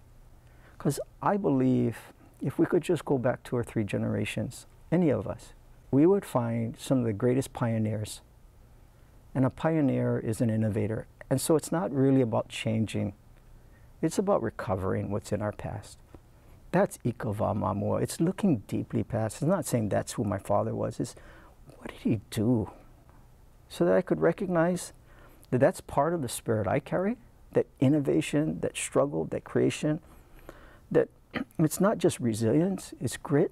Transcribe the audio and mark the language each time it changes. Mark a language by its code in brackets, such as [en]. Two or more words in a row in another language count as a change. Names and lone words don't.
[en] Because I believe if we could just go back 2 or 3 generations, any of us, we would find some of the greatest pioneers. And a pioneer is an innovator. And so it's not really about changing. It's about recovering what's in our past. [mi] That's ika wā mamua. [en] It's looking deeply past. It's not saying that's who my father was. It's what did he do? So that I could recognize that that's part of the spirit I carry, that innovation, that struggle, that creation, that it's not just resilience, it's grit.